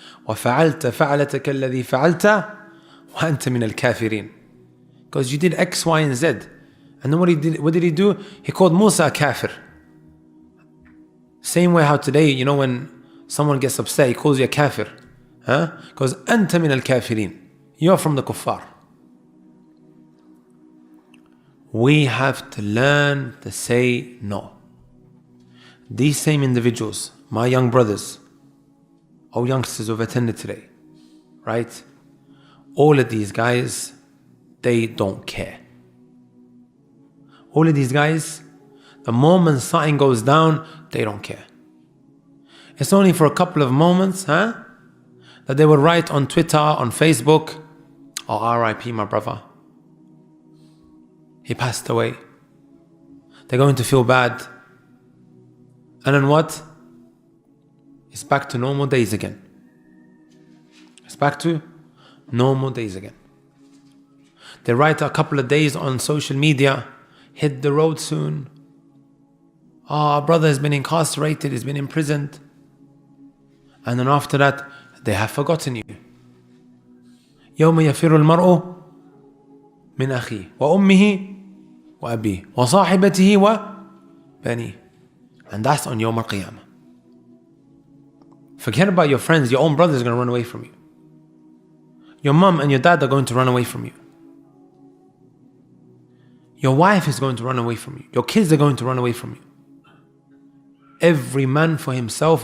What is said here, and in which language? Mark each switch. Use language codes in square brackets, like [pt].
[ar] وَفَعَلْتَ فَعَلَتَكَ الَّذِي فَعَلْتَ وَأَنْتَ مِنَ الْكَافِرِينَ. [en] Because you did X, Y, and Z. And then what did he do? He called Musa a kafir. Same way how today, when someone gets upset, he calls you a kafir. Because [ar] أنت من الكافرين. [en] You are from the kuffar. We have to learn to say no. These same individuals, my young brothers, or youngsters who have attended today, right? All of these guys, they don't care. All of these guys, the moment something goes down, they don't care. It's only for a couple of moments, that they will write on Twitter, on Facebook, oh, RIP my brother. He passed away. They're going to feel bad. And then what? It's back to normal days again. It's back to normal days again. They write a couple of days on social media, hit the road soon. Oh, our brother has been incarcerated, he's been imprisoned. And then after that, they have forgotten you. [ar] يوم يفر المرء من أخيه وأمه وأبيه وصاحبته وبنيه. [en] And that's on يوم القيامة. Forget about your friends, your own brother is going to run away from you. Your mom and your dad are going to run away from you. Your wife is going to run away from you. Your kids are going to run away from you. Every man for himself.